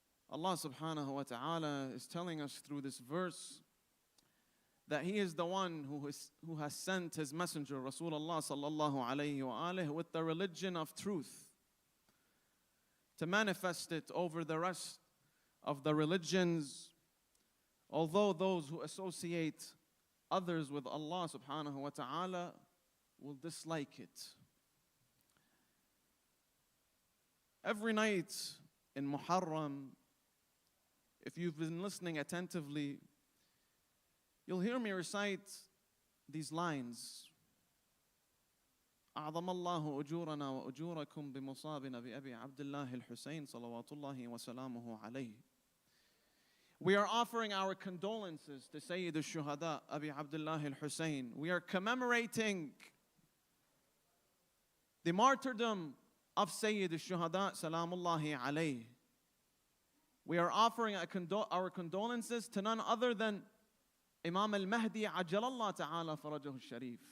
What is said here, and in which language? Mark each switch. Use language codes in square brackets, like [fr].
[en] Allah subhanahu wa ta'ala is telling us through this verse that He is the one who has sent His messenger Rasulullah sallallahu alayhi wa alihi with the religion of truth to manifest it over the rest of the religions, although those who associate others with Allah subhanahu wa ta'ala will dislike it. Every night in Muharram, if you've been listening attentively, you'll hear me recite these lines. [ar] أعظم الله أجورنا وأجوركم بمصابنا بأبي عبد الله الحسين صلوات الله وسلامه عليه. [en] We are offering our condolences to Sayyid al-Shuhada, Abi Abdullah al-Hussein. We are commemorating the martyrdom of Sayyid al-Shuhada, Salamullahi alayhi. We are offering our condolences to none other than Imam Al-Mahdi Ajjalallah Ta'ala Farajahu Sharif.